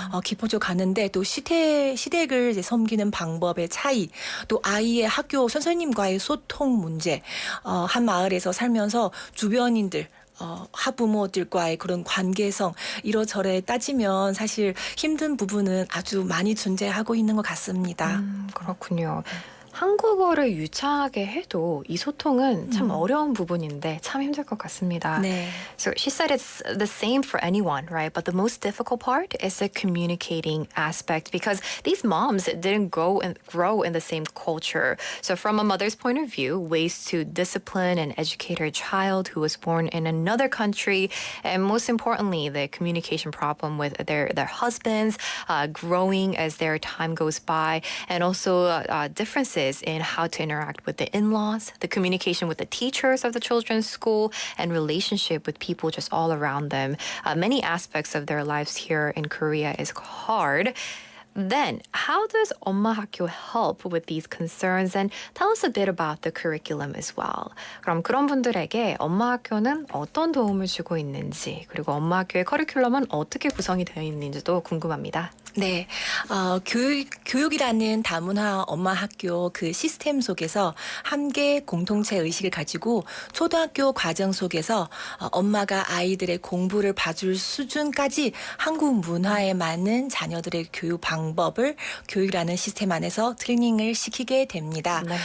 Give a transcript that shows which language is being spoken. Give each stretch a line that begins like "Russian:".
Korean: 깊어져 가는데 또 시댁을 이제 섬기는 방법의 차이, 또 아이의 학교 선생님과의 소통 문제, 한 마을에서 살면서 주변인들 학부모들과의 그런 관계성 이러저래 따지면 사실 힘든 부분은 아주 많이 존재하고 있는 것 같습니다. 그렇군요. 한국어를 유창하게 해도 이 소통은 참 어려운 부분인데 참 힘들 것 같습니다. 네.
English: So she said it's the same for anyone, right? But the most difficult part is the communicating aspect because these moms didn't grow in the same culture. So from a mother's point of view, ways to discipline and educate her child who was born in another country, and most importantly, the communication problem with their husbands growing as their time goes by, and also differences in how to interact with the in-laws, the communication with the teachers of the children's school, and relationship with people just all around them. Many aspects of their lives here in Korea is hard. Then, how does 엄마학교 help with these concerns? And tell us a bit about the curriculum as well.
Korean: 그럼 그런 분들에게 엄마학교는 어떤 도움을 주고 있는지, 그리고 엄마학교의 커리큘럼은 어떻게 구성이 되어 있는지도 궁금합니다. 네, 교육이라는 다문화 엄마학교 그 시스템 속에서 함께 공동체 의식을 가지고 초등학교 과정 속에서 엄마가 아이들의 공부를 봐줄 수준까지 한국 문화에 맞는 자녀들의 교육 방법을 교육이라는 시스템 안에서 트레이닝을 시키게 됩니다.